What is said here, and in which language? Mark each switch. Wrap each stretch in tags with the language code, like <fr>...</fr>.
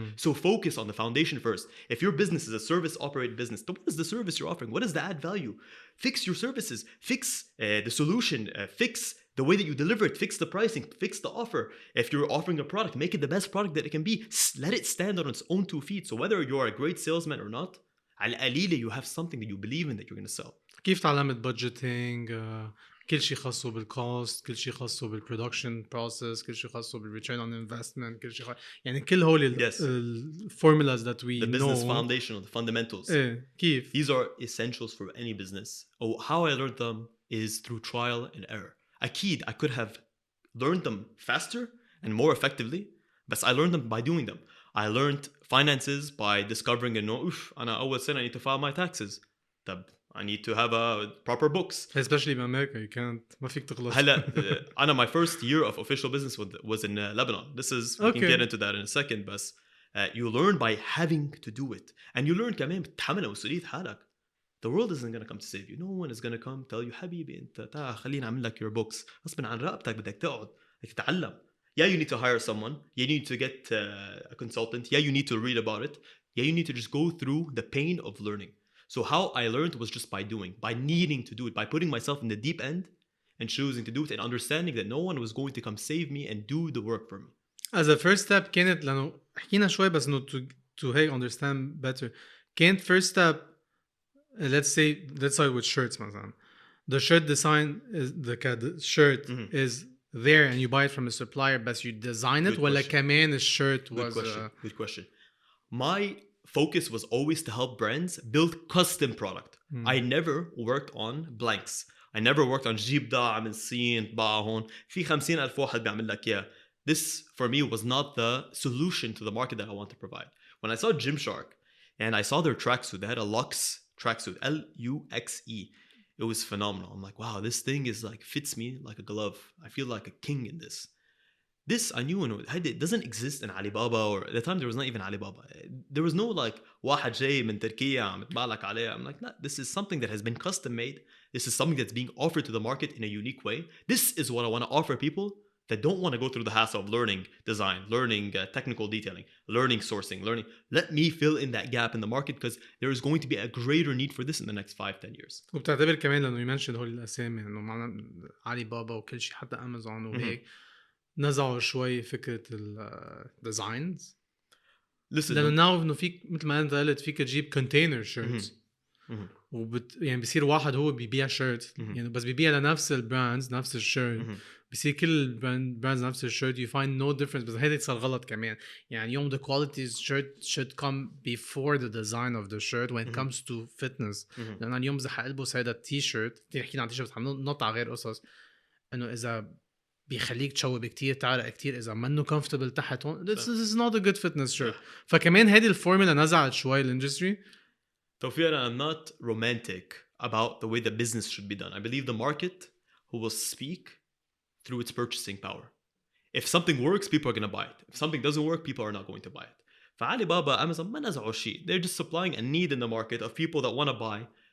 <en>So focus on the foundation first. If your business is a service-operated business, then what is the service you're offering? What is the add value? Fix your services. Fix the solution. Fix the way that you deliver it. Fix the pricing. Fix the offer. If you're offering a product, make it the best product that it can be. Let it stand on its own 2 feet. So whether you're a great salesman or not,</en> <ar>على القليلة</ar> <en>you have something that you believe in that you're going to sell.</en> <ar>كيف تعلمت budgeting؟ كل شيء خاصه بالكوست، كل شيء خاصه بالبرودكشن بروسيس، كل شيء خاصه بالريتيرن اون انفستمنت، كل شيء يعني كل هول الفورمولاز</ar> <en>that we the business know. foundation, the fundamentals.</en> <ar>كيف؟</ar> <en>These are essentials for any business. How I learned them is through trial and error.</en> <ar>أكيد</ar> <en>I could have learned them faster and more effectively, but I learned them by doing them. I learned finances by discovering</en> <ar>إنه أنا أول سنة</ar> <en>I need to file my taxes.</en> <ar>طب</ar> <en>I need to have a proper books. Especially in America, you can't.</en> <ar>ما فيك تغلط. هلا أنا</ar> <en>my first year of official business was in Lebanon. This is we can get into that in a second, but you learn by having to do it, and you learn</en> <ar>كمان بتحمل مسؤولية حالك.</ar> <en>The world isn't going to come to save you. No one is going to come tell you</en> <ar>حبيبي أنت تعال خلينا أعمل لك your</ar> <en>books.</en> <ar>غصبا عن رقبتك بدك تقعد بدك تتعلم.</ar> <en>Yeah, you need to hire someone. You need to get a consultant. Yeah, you need to read about it. Yeah, you need to just go through the pain of learning. So how I learned was just by doing, by needing to do it, by putting myself in the deep end and choosing to do it and understanding that no one was going to come save me and do the work for me. As a first step</en> <ar>كانت لأنه حكينا شوي بس إنه</ar> <en>to understand better.</en> <ar>كانت</ar> <en>first step, let's start with shirts</en> <ar>مثلا.</ar> <en>The shirt design is the shirt is there and you buy it from a supplier but you design it</en> <ar>ولا كمان الشيرت</ar> <en>was Good question. My focus was always to help brands build custom product. I never worked on blanks. I never worked on</en> <ar>جيب ضاع من الصين طبعها هون في 50,000 واحد بيعمل لك إياه.</ar> <en>This for me was not the solution to the market that I want to provide. When I saw Gymshark and I saw their tracksuit, they had a Lux tracksuit, Luxe. It was phenomenal. I'm like, wow, this thing is like fits me like a glove. I feel like a king in this. This I knew it doesn't exist in Alibaba, or at the time there was not even Alibaba. There was no like</en> <ar>واحد جاي من تركيا عم يطبع لك عليه.</ar> <en>I'm like, no, this is something that has been custom made. This is something that's being offered to the market in a unique way. This is what I want to offer people that don't want to go through the hassle of learning design, learning technical detailing, learning sourcing, let me fill in that gap in the market because there is going to be a greater need for this in the next 5-10 years.</en> <ar>وبتعتبر كمان لأنه يمنشن هول الأسامي إنه معنا علي بابا وكل شيء حتى أمازون وهيك نزعوا شوي فكرة الديزاينز. لأنه ناو إنه فيك مثل ما أنت قلت فيك تجيب كونتينر شيرتس يعني بيصير واحد هو بيبيع شيرت يعني بس بيبيع لنفس البراندز نفس الشيرت بيصير كل البراندز نفس الشيرت</ar> <en>you find no difference.</en> <ar>بس هيدا صار غلط كمان يعني يوم</ar> <en>the quality shirt should come before the design of the shirt when it comes to fitness.</en> <ar>لأن اليوم إذا حألبس هيدا التي شيرت كتير حكينا عن تي شيرت حننط على غير قصص إنه إذا بيخليك تشوب كتير تعرق كتير إذا منه comfortable تحت هون</ar> <en>this is not a good fitness shirt.</en> <ar>فكمان هيدي الفورمولا نزعت شوي الإندستري.</ar> <en>توفيق I'm not romantic about the way the business should be done. I believe the market who will speak through its purchasing power. If something works, people are going to buy it. If something doesn't work, people are not going to buy it.</en> <ar>فعلي بابا Amazon ما نزعوا شيء.</ar> <en>They're just supplying a need in the market of people that want to buy</en>